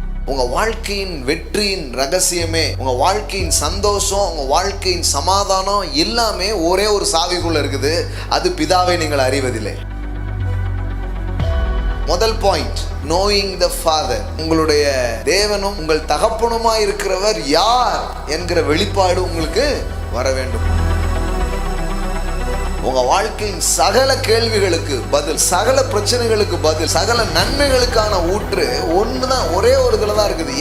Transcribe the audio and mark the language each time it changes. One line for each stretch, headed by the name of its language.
Tamil: உங்க வாழ்க்கையின் வெற்றியின் ரகசியமே, உங்க வாழ்க்கையின் சந்தோஷம், உங்க வாழ்க்கையின் சமாதானம் எல்லாமே ஒரே ஒரு சாவிக்குள்ள இருக்குது. அது பிதாவை நீங்கள் அறிவதில்லை. முதல் பாயிண்ட்,
English: knowing the father.
Tamil: உங்களுடைய தேவனும் உங்கள் தகப்பனுமாய் இருக்கிறவர் யார் என்கிற வெளிப்பாடு உங்களுக்கு வர வேண்டும். உங்க வாழ்க்கையின் சகல கேள்விகளுக்கு பதில், சகல பிரச்சனைகளுக்கு பதில், சகல நன்மைகளுக்கான ஊற்று ஒண்ணுதான், ஒரே ஒரு இதுல தான் இருக்குது.